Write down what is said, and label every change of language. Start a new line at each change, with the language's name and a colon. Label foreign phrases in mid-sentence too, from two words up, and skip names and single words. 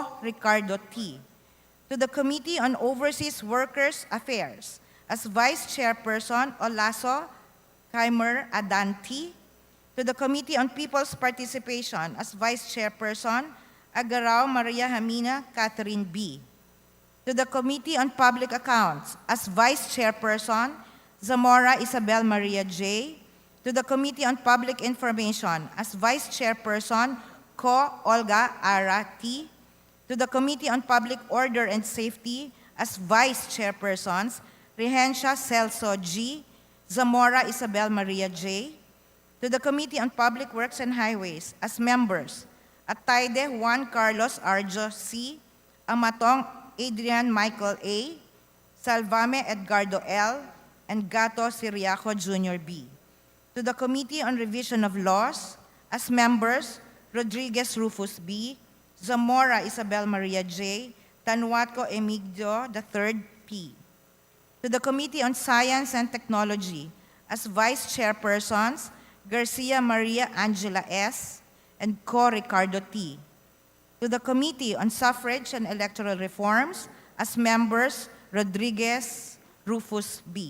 English: Ricardo T., to the Committee on Overseas Workers Affairs as Vice Chairperson Olaso Kaimer Adan T., to the Committee on People's Participation as Vice Chairperson Agarao Maria Jamina Catherine B., to the Committee on Public Accounts as Vice Chairperson Zamora Isabel Maria J., to the Committee on Public Information as Vice Chairperson Co. Olga Ara T., to the Committee on Public Order and Safety as Vice Chairpersons Regencia Celso G., Zamora Isabel Maria J., To the Committee on Public Works and Highways, as members, Ataide Juan Carlos Arjo C., Amatong Adrian Michael A., Salvame Edgardo L., and Gato Siriaco Jr. B. To the Committee on Revision of Laws, as members, Rodriguez Rufus B., Zamora Isabel Maria J., Tanwatco Emigdio III P. To the Committee on Science and Technology, as Vice Chairpersons, Garcia Maria Angela S., and Co. Ricardo T. To the Committee on Suffrage and Electoral Reforms, as members, Rodriguez Rufus B.